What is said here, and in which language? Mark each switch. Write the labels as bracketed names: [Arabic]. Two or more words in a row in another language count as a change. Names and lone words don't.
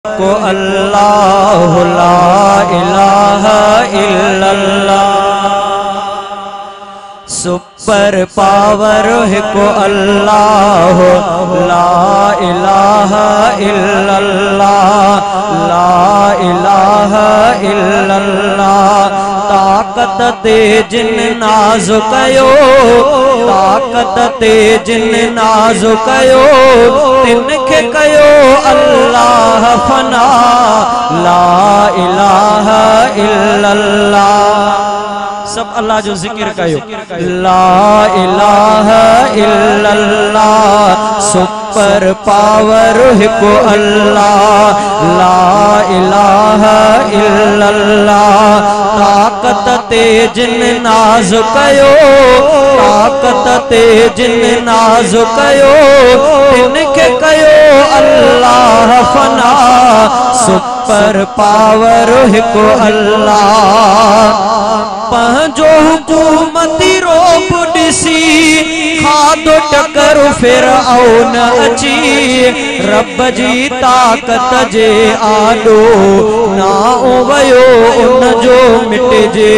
[Arabic] को الله لا إله إلا الله. [English] super power [Arabic] को الله لا إله إلا الله، لا إله إلا الله. [Sindhi] ताकत ते जिन नाज़ कयो, ताकत ते जिन नाज़ कयो, तिनखे कयो अल्लाह फना, [Arabic] لا إله إلا الله. [Sindhi] सब अल्लाह जो जिक्र कयो, [Arabic] لا إله إلا الله. [English] super power [Arabic] को الله لا إله إلا الله. [Sindhi] ताकत ते जिन नाज़ कयो, ताकत ते जिन नाज़ कयो, तिनखे कयो अल्लाह फना। [English] super power [Sindhi] को अल्लाह पंहिंजो हुकूमती रोब ॾिसी खाधो टकर फिरऔन अची, रब जी ताकत जे आॾो ना वयो उन जो मिटजे।